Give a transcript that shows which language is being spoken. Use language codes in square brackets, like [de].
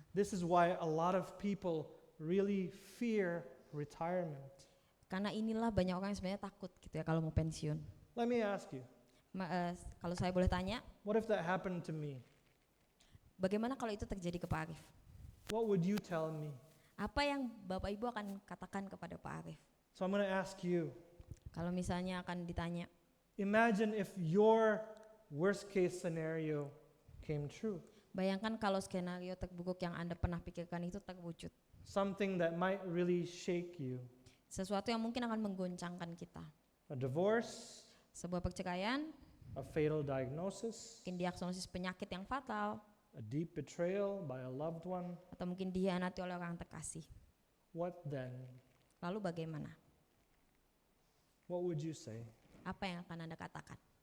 [en] This is why a lot of people really fear retirement. [id] Karena inilah banyak orang yang sebenarnya takut gitu ya kalau mau pensiun. [en] Let me ask you, [id] Kalau saya boleh tanya, [en] what if that happened to me? [id] bagaimana kalau itu terjadi ke Pak Arif? [en] What would you tell me? [id] Apa yang Bapak Ibu akan katakan kepada Pak Arif? [en] So I'm going to ask you, [id] Kalau misalnya akan ditanya, [en] imagine if your worst case scenario came true. [id] bayangkan kalau skenario terburuk yang Anda pernah pikirkan itu terwujud. [en] Something that might really shake you. [id] Sesuatu yang mungkin akan menggoncangkan kita. [en] A divorce, [id] Sebuah perceraian, [en] a fatal diagnosis, [id] mungkin diagnosis penyakit yang fatal, [en] a deep betrayal by a loved one. [id] atau mungkin dihianati oleh orang terkasih. [en] What then? [id] Lalu bagaimana? [en] What would you say? [id] Apa yang akan Anda katakan?